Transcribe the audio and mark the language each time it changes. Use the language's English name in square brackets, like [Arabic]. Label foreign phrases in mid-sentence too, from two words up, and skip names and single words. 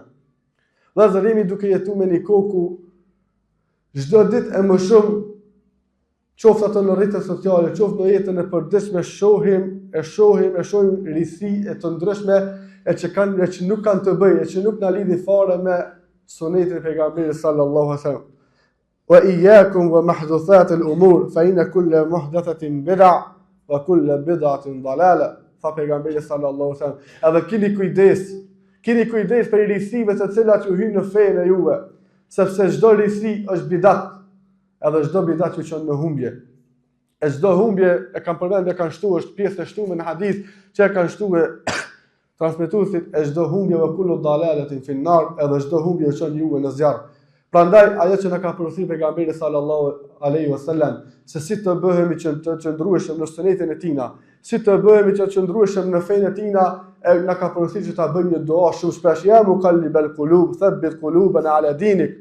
[Albanian] Dhe zërimi duke jetu me një kohë ku çdo ditë e më shumë, qoftë ato në rrjetet sociale, qoftë në jetën e përditshme, shohim risi e të ndryshme e që nuk kanë të bëjë, e që nuk na lidhin fare me sunetin e pejgamberit [Arabic] صلى الله عليه وسلم. وإياكم ومحدثات الأمور فإن كل محدثة بدعة وكل بدعة ضلالة. [Albanian] Tha pejgamberi [Arabic] صلى الله عليه وسلم. [Albanian] Edhe keni kujdes për risive të cilat ju hyjnë në fenë e juve, sepse çdo risi është bidat, edhe çdo bidat ju çon në humbje. E çdo humbje e kanë përmendur, kanë shtuar, është pjesë e shtuar në hadith që e kanë shtuar transmetuesit, e çdo humbje [Arabic] وكل ضلالة في النار, [Albanian] edhe çdo humbje ju çon juve në zjarr. Prandaj ajo që na ka porositur pejgamberi [Arabic] صلى الله عليه وسلم, [Albanian] se si të bëhemi të qëndrueshëm në sunetin e tina, si të bëhemi të qëndrueshëm në fenë e tina, na ka porositur që ta bëjmë një dua shumë shpesh, [Arabic] يا مقلب القلوب ثبت قلوبنا على دينك.